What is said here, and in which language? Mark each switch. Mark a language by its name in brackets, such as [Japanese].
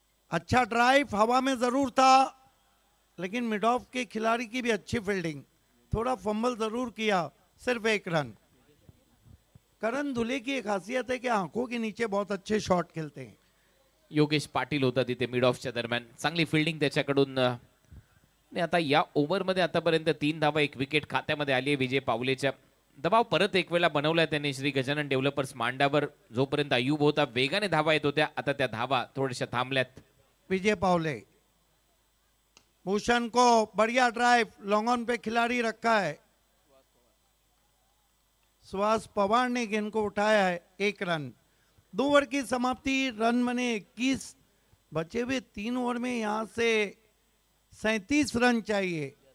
[Hindi] अच्छा ड्राइव हवा में जरूर था, लेकिन मिड ऑफ के खिलाड़ी की भी अच्छी फील्डिंग, थोड़ा फंबल जरूर किया, सिर्फ 1 रन। करण धुले की एक खासियत है कि आंखों के नीचे बहुत अच्छे शॉट खेलते हैं। [Marathi] योगेश पाटील होता तिथे मिड ऑफच्या दरम्यान, चांगली फिल्डिंग त्याच्याकडून। आणि आता या ओव्हरमध्ये आतापर्यंत 3 धावा 1 विकेट खात्यामध्ये आली आहे विजय पावलेच्या। दबाव परत एक वेळा बनवलाय त्यांनी श्री गजानन डेव्हलपर्स मांडावर। जोपर्यंत अयूब होता वेगाने धावा येत होत्या, आता त्या धावा थोड्याशा थांबल्यात। [Hindi] विजय पावले, भूषण को बढ़िया ड्राइव, लॉन्ग ऑन पे खिलाड़ी रखा है। सुहास पवार ने गेंद को उठाया है, 1 रन। 2 ओवर की समाप्ति, रन बने 21, बचे हुए 3 ओवर में यहां से 37 रन चाहिए।